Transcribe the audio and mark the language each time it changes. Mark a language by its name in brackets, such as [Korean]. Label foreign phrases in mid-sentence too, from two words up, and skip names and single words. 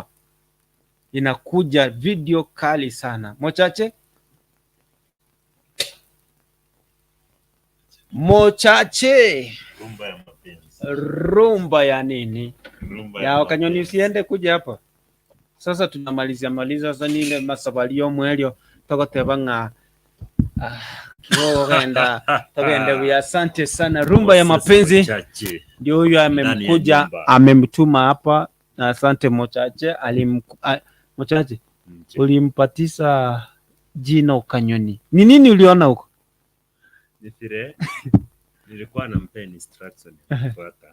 [Swahili] Inakuja video kali sana. Mochache Rumba ya mapenzi. Rumba ya nini? Rumba ya Okanyoni, usiende kuja hapa. Sasa tunamalizia sasa [Gusii] nile masabalio mwelio togotebanga kiogenda togende. [Swahili] Asante sana. Rumba ya mapenzi ndio huyu amemkuja, amemtuma hapa. Na asante Mochache. Mochache, ulimpatisa jina Okanyoni. Ni nini uliona huko? Nifire nilikuwa nampa instruction ya kufuata.